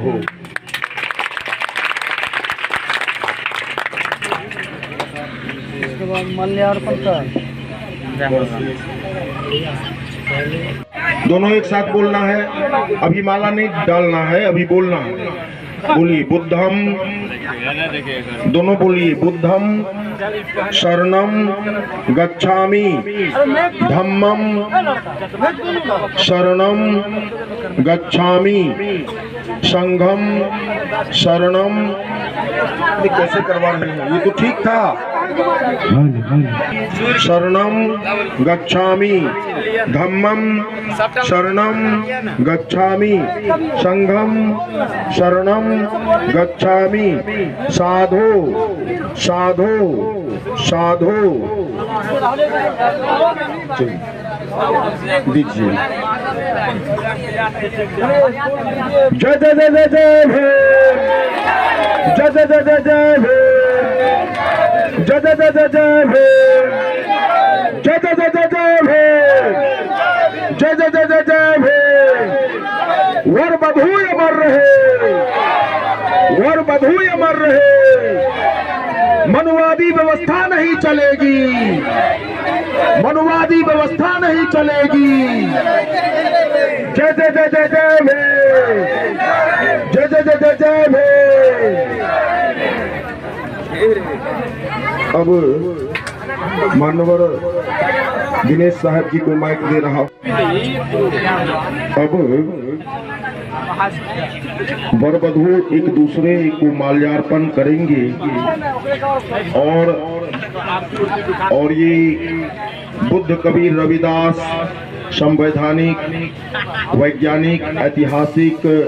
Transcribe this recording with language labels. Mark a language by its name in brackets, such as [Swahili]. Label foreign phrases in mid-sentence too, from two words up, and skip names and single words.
[Hindi] दोनों एक साथ बोलना है, अभी माला नहीं डालना है, अभी बोलना है। [Pali] बोलिए बुद्धम, [Hindi] दोनों बोलिए [Pali] बुद्धम शरणम गच्छामि, धम्मम शरणम गच्छामि, संघम शरणम। [Hindi] कैसे करवा रहे हैं? ये तो ठीक था। [Pali] शरणम गच्छामि, धम्मम शरणम गच्छामि, संघम शरणम गच्छामि, साधो साधो साधो। [Hindi] दीजिए। जय जय जय जय जय भीम, जय जय जय जय जय भीम, जय जय जय जय जय भीम, जय जय जय जय जय भीम, जय जय जय जय जय भीम। वर बधू अमर रहे, वर बधू अमर रहे। मनुवादी व्यवस्था नहीं चलेगी, मनुवादी व्यवस्था नहीं चलेगी। जय जय जय जय जय भीम, जय जय जय जय जय भीम। अब मानवर दिनेश साहब जी को माइक दे रहा हूं। अब वर वधू एक दूसरे को माल्यार्पण करेंगे और ये बुद्ध कबीर रविदास संवैधानिक वैज्ञानिक ऐतिहासिक।